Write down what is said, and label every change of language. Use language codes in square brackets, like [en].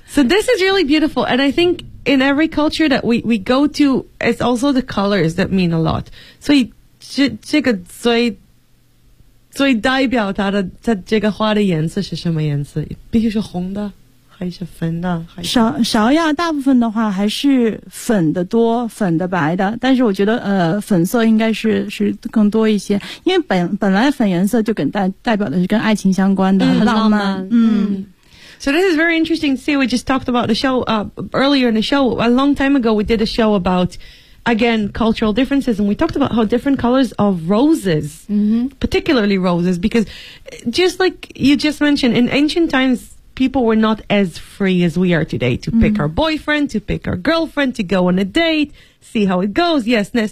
[en] So this is really beautiful, and I think in every culture that we go to, it's also the colors that mean a lot. [zh] 所以这个最代表它这个花的颜色是什么颜色？必须是红的。还是粉的，芍药大部分的话还是粉的多，粉的白的，但是我觉得粉色应该是更多一些，因为本来粉颜色就跟代表的是跟爱情相关的，很浪漫。 [en] So this is very interesting to see. We just talked about the show earlier in the show. A long time ago, we did a show about, again, cultural differences, and we talked about how different colors of roses,、 mm-hmm. particularly roses, because just like you just mentioned, in ancient times,people were not as free as we are today to pick our boyfriend, to pick our girlfriend, to go on a date, see how it goes. Yes.